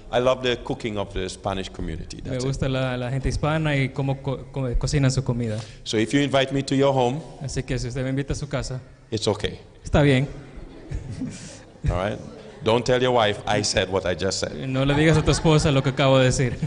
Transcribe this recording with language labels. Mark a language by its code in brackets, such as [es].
[en] I love the cooking of the Spanish community. [es] Me [en] That's it. [es] gusta la gente hispana y cómo cocinan su comida. [en] So if you invite me to your home, [es] Así que si usted me invita a su casa, [en] it's okay. [es] está bien. [en] All right? Don't tell your wife I said what I just said. [es] No le digas a tu esposa lo que acabo de decir.